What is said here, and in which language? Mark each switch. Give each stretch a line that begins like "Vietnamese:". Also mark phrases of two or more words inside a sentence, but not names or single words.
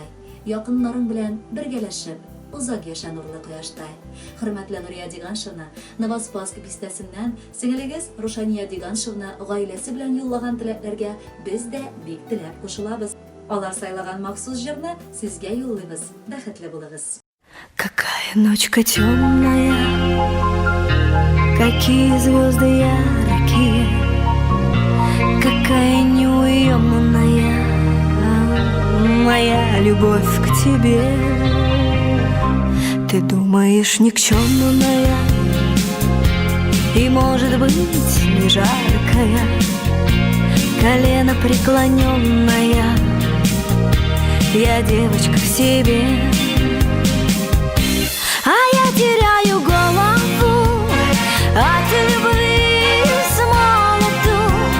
Tatar: Якыннарың белән бергәләшеп, узак яшә нурлы кояштай. Хөрмәтле Нурия Диганшевна, Новоспасск бистәсеннән сеңелегез Рушания Диганшевна гаиләсе белән юллаган теләкләргә без дә бик теләп кушылабыз. Алар сайлаган махсус җырны сезгә юллыйбыз. Бәхетле булыгыз.
Russian: Какая ночка темная, какие звезды яркие, какая неуемная моя любовь к тебе. Ты думаешь, никчемная и, может быть, не жаркая, колено преклоненная, я девочка в себе, а я теряю голову от любви с молоду.